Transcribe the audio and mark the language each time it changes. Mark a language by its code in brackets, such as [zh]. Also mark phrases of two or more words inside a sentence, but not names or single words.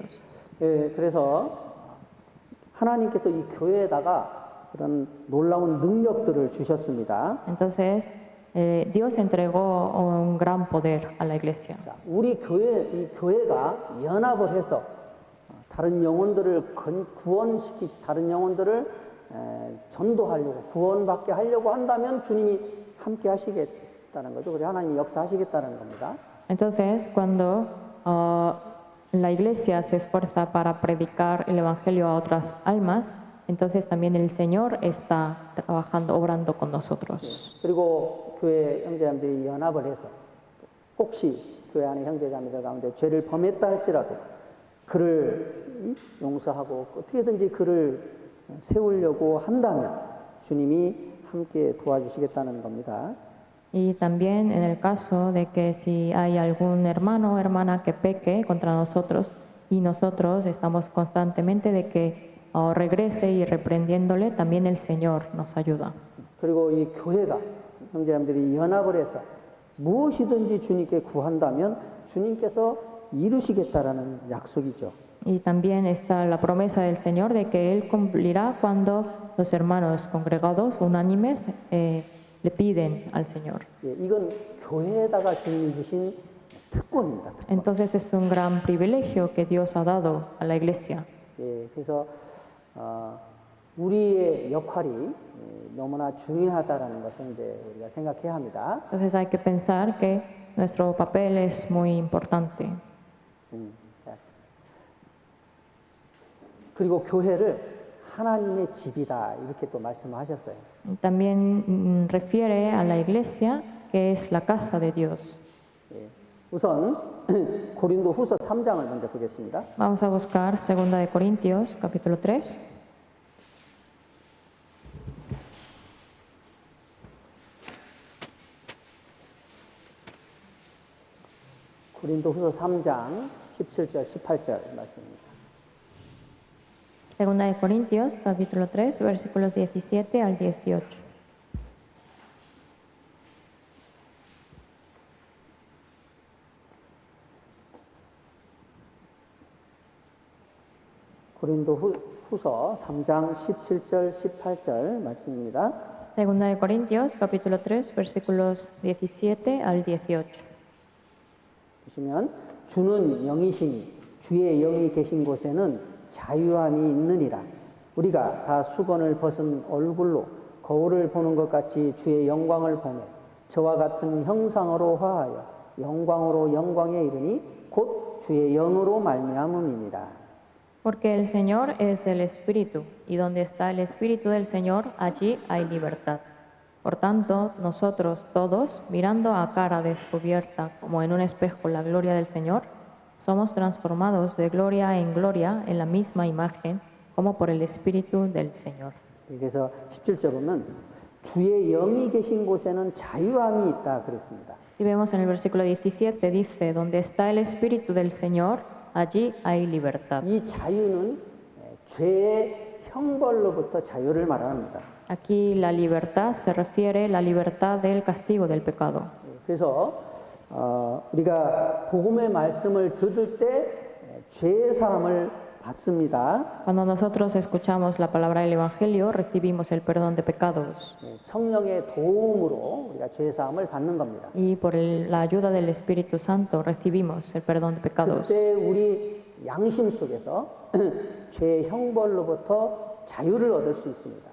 [ko] 그래서 하나님께서 이 교회에다가 그런 놀라운 능력들을 주셨습니다. [es] Entonces, Dios entregó un gran poder a la iglesia. [ko] 자, 우리 이 교회가 연합을 해서 다른 영혼들을 다른 영혼들을 전도하려고 구원받게 하려고 한다면 주님이 함께 하시겠다는 거죠. 그래서 하나님이 역사하시겠다는 겁니다. [es] Entonces, cuando la iglesia se esfuerza para predicar el evangelio a otras almas, entonces también el Señor está trabajando, obrando con nosotros. [ko] 그리고 교회 형제자매들이 연합을 해서 혹시 교회 안에 형제자매들 가운데 죄를 범했다 할지라도 그를 용서하고 어떻게든지 그를 세우려고 한다면 주님이 함께 도와주시겠다는 겁니다. [es] Y también en el caso de que si hay algún hermano o hermana que peque contra nosotros y nosotros estamos constantemente de que regrese y reprendiéndole, también el Señor nos ayuda. [ko] 그리고 이 교회가 형제자매들이 연합을 해서 무엇이든지 주님께 구한다면 주님께서 이루시겠다라는 약속이죠. [es] Y también está la promesa del Señor de que Él cumplirá cuando los hermanos congregados unánimes le piden al Señor. [ko] 예, 이건 교회에다가 주님이 주신 특권입니다. 특권. [es] Entonces es un gran privilegio que Dios ha dado a la iglesia. [ko] 예, 그래서 우리의 역할이 너무나 중요하다라는 것을 이제 우리가 생각해야 합니다. [es] Entonces hay que pensar que nuestro papel es muy importante. [ko] 자. 그리고 교회를 하나님의 집이다 이렇게 또 말씀하셨어요. [es] Y también refiere a la iglesia que es la casa de Dios. [ko] 예, 우선 고린도후서 3장을 먼저 보겠습니다. [es] Vamos a buscar 2 de Corintios, capítulo 3. [ko] 고린도후서 3장 17절 18절 말씀입니다. [es] 2 de Corintios, capítulo 3, versículos 17 al 18. [ko] 고린도후서 3장 17절 18절 말씀입니다. [es] 2 de Corintios, capítulo 3, versículos 17 al 18. [ko] 보시면 주는 영이시니 주의 영이 계신 곳에는 자유함이 있느니라. 우리가 다 수건을 벗은 얼굴로 거울을 보는 것 같이 주의 영광을 보며 저와 같은 형상으로 화하여 영광으로 영광에 이르니 곧 주의 영으로 말미암음이니라. [es] Porque el Señor es el Espíritu, y donde está el Espíritu del Señor, allí hay libertad. Por tanto, nosotros todos, mirando a cara descubierta como en un espejo la gloria del Señor, somos transformados de gloria en gloria en la misma imagen, como por el Espíritu del Señor. [ko] 그래서 17절 보면 주의 영이 계신 곳에는 자유함이 있다 그랬습니다. [es] Si vemos en el versículo 17, dice, donde está el Espíritu del Señor, allí hay libertad. [ko] 이 자유는 죄의 형벌로부터 자유를 말합니다. [es] Aquí la libertad se refiere a la libertad del castigo del pecado. [ko] 그래서 우리가 복음의 말씀을 들을 때 죄의 사함을 받습니다. [es] Cuando nosotros escuchamos la palabra del Evangelio, recibimos el perdón de pecados. [ko] 성령의 도움으로 우리가 죄의 사함을 받는 겁니다. [es] Y por la ayuda del Espíritu Santo recibimos el perdón de pecados. [ko] 그때 우리 양심 속에서 죄의 형벌로부터 자유를 얻을 수 있습니다.